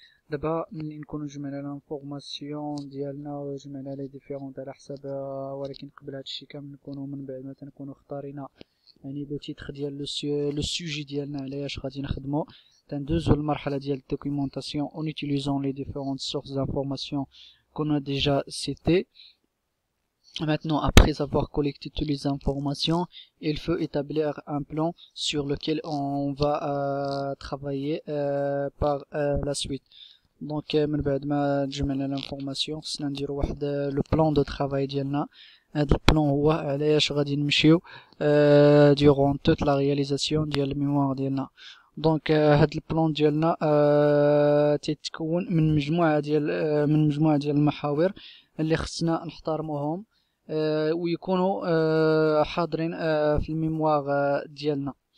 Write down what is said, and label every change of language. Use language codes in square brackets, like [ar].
[ar] دابا ملي نكونو جمعنا لانفورماسيون ديالنا وجمعنا لي ديفيرونت على حساب، ولكن قبل هادشي كامل نكونو من بعد ما تنكونو اختارينا يعني لو تيتر ديال لو سوجي ديالنا علاش غادي نخدمو، تندوزو المرحله ديال الدوكيومونطاسيون اون [fr] utilisant les différentes sources d'informations qu'on a déjà citées. Maintenant, après avoir collecté toutes les informations, il faut établir un plan sur lequel on va travailler par la suite. [ar] Donc من بعد ما جمعنا l'information خصنا نديرو واحد لو بلان دو ترافاي ديالنا. هاد البلان هو علاش غادي نمشيو [fr] durant toute la réalisation [ar] ديال الميموار ديالنا. دونك هاد البلان ديالنا تيتكون من مجموعه ديال المحاور اللي خصنا نحترموهم ويكونوا حاضرين في الميموار ديالنا.